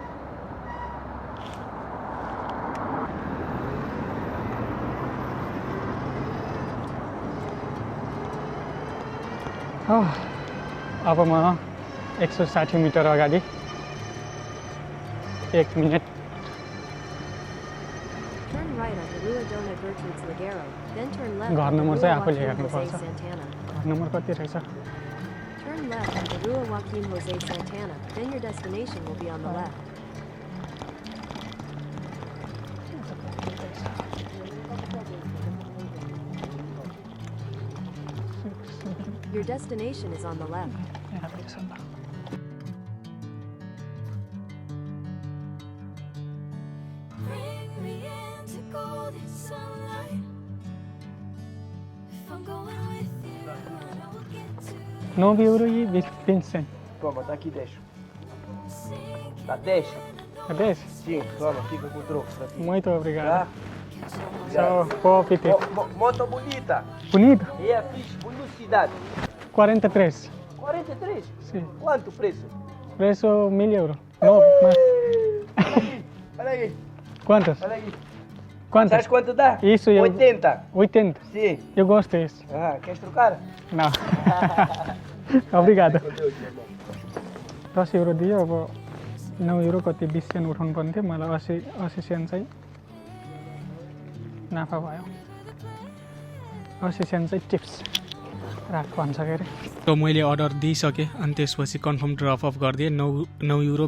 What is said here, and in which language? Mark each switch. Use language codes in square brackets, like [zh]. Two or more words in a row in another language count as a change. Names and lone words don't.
[ne] अब म 160 मिटर अगाडि 1 मिनट घर नम्बर चाहिँ आफूले हेर्नुपर्छ घर नम्बर कति रहेछ [en] Turn left onto Rua Joaquim Jose Santana, then your destination will be on the left. Your destination is on the left. Bring me into golden sunlight. If I'm going with you, I will get to [pt] €9 e 20 centos. Toma, tá aqui, deixa. [en] sing. [pt] Tá, deixa. É desse? Sim, toma, fica com o troco. Tá aqui. Muito obrigado. Tá? Tchau, boa apetite. Moto bonita. Bonito? E é fixe, velocidade. 43. 43? Sim. Quanto o preço? Preço €1.000. Não, mas Olha aí, quantas? olha aí. Quantas? Sabes quanto dá? Isso eu... 80. 80. Sim. Eu gosto desse. Ah, queres trocar? Não. Obrigado. Com Deus, meu irmão. [ne] €10 दियो अब €9 कति 20 सेन्ट उठाउनु पर्ने थियो मलाई 80 सेन्ट चाहिँ नाफा भयो 80 सेन्ट चाहिँ टिप्स राख भन्छ के अरे त मैले अर्डर दिइसकेँ अनि त्यसपछि [en] confirm drop off [ne] गरिदिएँ €9